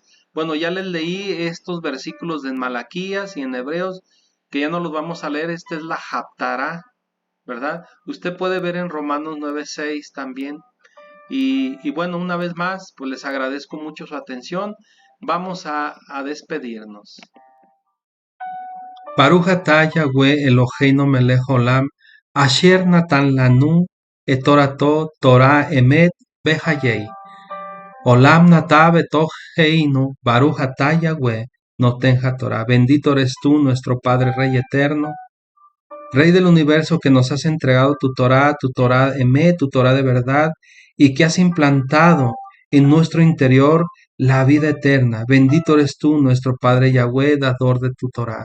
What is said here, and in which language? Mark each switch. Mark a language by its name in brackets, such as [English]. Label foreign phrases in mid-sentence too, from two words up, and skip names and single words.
[Spanish] Bueno, ya les leí estos versículos en Malaquías y en Hebreos, que ya no los vamos a leer. Esta es la Haftará, ¿verdad? Usted puede ver en Romanos 9:6 también. Y bueno, una vez más, pues les agradezco mucho su atención. Vamos a despedirnos. [Hebrew] ברוך אתה יהוה אלוהינו מלך עולם, אשר נתן לנו את תורתו תורה אמת בחיי. עולם נטע בתוכנו, ברוך אתה יהוה נותן תורה. [Spanish] Bendito eres tú, nuestro Padre Rey eterno, Rey del universo, que nos has entregado tu [Hebrew] תורה אמת, [Spanish] tu Torah de verdad, y que has implantado en nuestro interior la vida eterna. Bendito eres tú, nuestro Padre Yahweh, dador de tu Torah.